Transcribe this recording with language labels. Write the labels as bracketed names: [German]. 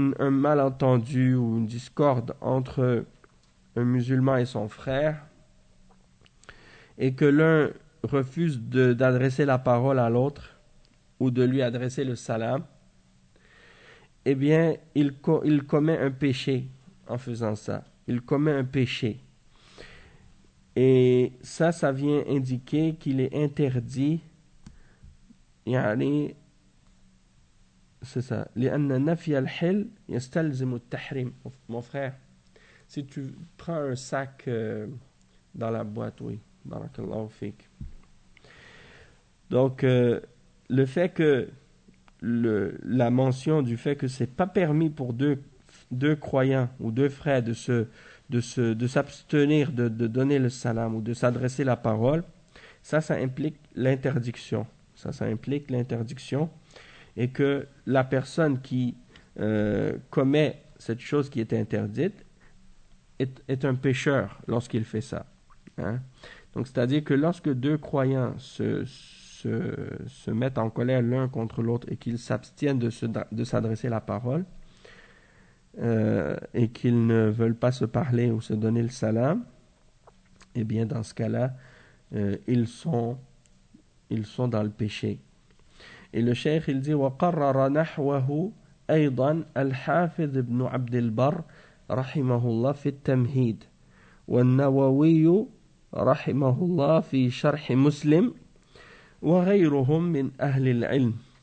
[French] malentendu ou une discorde entre un musulman et son frère, et que l'un refuse d'adresser la parole à l'autre ou de lui adresser le salam, eh bien, il commet un péché en faisant ça. Il commet un péché. Et ça vient indiquer qu'il est interdit. يعني, c'est ça. [Arabic] لأن نفي الحل يستلزم التحريم. [French] Mon frère, si tu prends un sac dans la boîte, oui. Barakallahu fik. Donc, le fait que la mention du fait que c'est pas permis pour deux croyants ou deux frères de s'abstenir de donner le salam ou de s'adresser la parole, ça implique l'interdiction. Ça implique l'interdiction. Et que la personne qui commet cette chose qui est interdite est un pécheur lorsqu'il fait ça. Hein? Donc, c'est-à-dire que lorsque deux croyants se mettent en colère l'un contre l'autre et qu'ils s'abstiennent de s'adresser la parole et qu'ils ne veulent pas se parler ou se donner le salam, eh bien, dans ce cas-là, ils sont dans le péché. Et le cheikh, il dit, [Arabic] وَقَرَّرَ نَحْوَهُ أَيْضًا الْحَافِذِ بْنُ عَبْدِ الْبَرِّ رَحِمَهُ اللَّهِ فِي التَّمْهِيدِ وَالنَّوَوِيُّ رحمه الله في شرح مسلم وغيرهم من أهل العلم.